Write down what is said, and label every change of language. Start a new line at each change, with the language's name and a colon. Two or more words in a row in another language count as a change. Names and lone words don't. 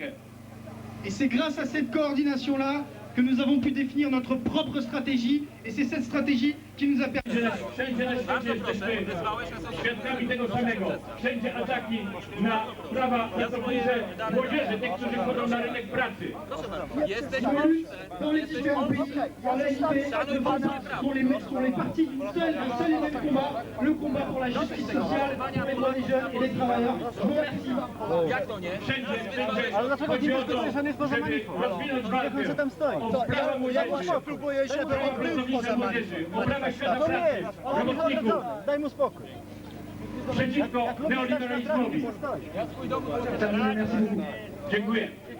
French: Et c'est grâce à cette coordination-là que nous avons pu définir notre propre stratégie, et c'est cette stratégie qui nous a permis...
Polish: Wszędzie na świecie jesteśmy świadkami tego samego. Wszędzie ataki na prawa pracownicze młodzieży, tych, którzy wchodzą na rynek pracy.
French: Dans les différents pays, en réalité, sont les partis du seul et même combat, le combat pour la justice sociale, pour les droits des jeunes et des travailleurs. Je vous remercie.
Polish: Wszędzie chodzi o to, żeby rozwinąć walkę o prawa młodzieży, próbuje się o prawa pracownicze młodzieży, o prawa świata pracy, robotników, Daj mu spokój. przeciwko neoliberalizmowi. Dziękuję.